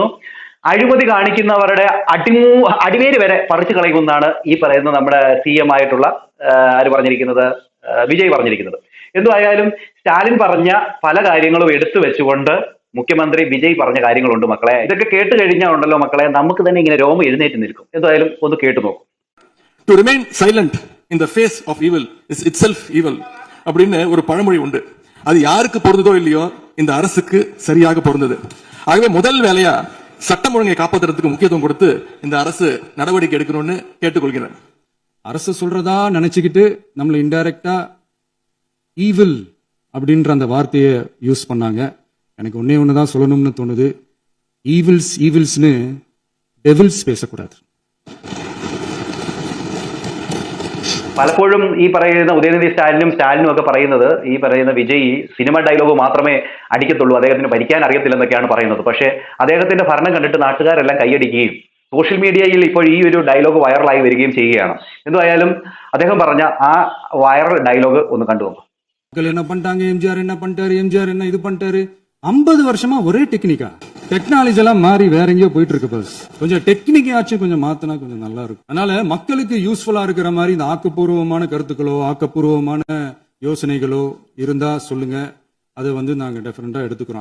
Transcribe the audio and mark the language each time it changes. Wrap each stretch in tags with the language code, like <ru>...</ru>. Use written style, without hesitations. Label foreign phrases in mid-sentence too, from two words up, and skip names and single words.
<ml>അഴിമതി കാണിക്കുന്നവരുടെ അടിവേര് വരെ പറിച്ചു കളയുമെന്നാണ് ഈ പറയുന്ന നമ്മുടെ CM ആയിട്ടുള്ള ആര് പറഞ്ഞിരിക്കുന്നത്, വിജയ് പറഞ്ഞിരിക്കുന്നത്. എന്തായാലും സ്റ്റാലിൻ പറഞ്ഞ പല കാര്യങ്ങളും എടുത്തു വെച്ചുകൊണ്ട് മുഖ്യമന്ത്രി വിജയ് പറഞ്ഞ കാര്യങ്ങളുണ്ട് മക്കളെ. ഇതൊക്കെ കേട്ട് കഴിഞ്ഞാൽ ഉണ്ടല്ലോ മക്കളെ, നമുക്ക് തന്നെ ഇങ്ങനെ രോമം എഴുന്നേറ്റ് നിൽക്കും. എന്തായാലും ഒന്ന് കേട്ടു നോക്കും.</ml> <en>To remain silent in the face of evil is itself evil</en> <ta>அப்படின்னு ஒரு பழமொழி உண்டு. அது யாருக்கு பொருந்ததோ இல்லையோ இந்த அரசுக்கு சரியாக பொருந்தது. ஆகவே முதல் வேலையா சட்டம் ஒழுங்கை காப்பாற்றுறதுக்கு முக்கியத்துவம் கொடுத்து இந்த அரசு நடவடிக்கை எடுக்கணும்னு கேட்டுக்கொள்கிறேன். அரசு சொல்றதா நினைச்சுக்கிட்டு நம்மள இன்டைரக்டா ஈவில் அப்படின்ற அந்த வார்த்தையை யூஸ் பண்ணாங்க. எனக்கு ஒன்னே சொல்லணும்னு தோணுது, ஈவில்ஸ்னு டெவில்ஸ் பேசக்கூடாது.</ta> <ml>പലപ്പോഴും ഈ പറയുന്ന ഉദയനിധി സ്റ്റാലിനും ഒക്കെ പറയുന്നത് ഈ പറയുന്ന വിജയ് സിനിമ ഡയലോഗ് മാത്രമേ അടിക്കത്തുള്ളൂ, അദ്ദേഹത്തിന് ഭരിക്കാൻ അറിയത്തില്ലെന്നൊക്കെയാണ് പറയുന്നത്. പക്ഷേ അദ്ദേഹത്തിന്റെ ഭരണം കണ്ടിട്ട് നാട്ടുകാരെല്ലാം കൈയടിക്കുകയും സോഷ്യൽ മീഡിയയിൽ ഇപ്പോൾ ഈ ഒരു ഡയലോഗ് വൈറലായി വരികയും ചെയ്യുകയാണ്. എന്തായാലും അദ്ദേഹം പറഞ്ഞ ആ വൈറൽ ഡയലോഗ് ഒന്ന് കണ്ടുപോകും.</ml> <ta>என்ன பண்ணிட்டாங்க, எம்ஜிஆர் என்ன பண்ணிட்டாரு, எம்ஜிஆர் என்ன இது பண்ணிட்டாரு, 50 வருஷமா ஒரே டெக்னிக்கா, டெக்னாலஜி எல்லாம் மாறி வேற எங்கேயோ போயிட்டு இருக்கு. பஸ் கொஞ்சம் டெக்னிக்காச்சும் கொஞ்சம் மாத்தினா கொஞ்சம் நல்லா இருக்கும். அதனால மக்களுக்கு யூஸ்ஃபுல்லா இருக்கிற மாதிரி இந்த ஆக்கப்பூர்வமான கருத்துக்களோ ஆக்கப்பூர்வமான யோசனைகளோ இருந்தா சொல்லுங்க, அதை நாங்க டெஃபரெண்டா எடுத்துக்கிறோம்.</ta>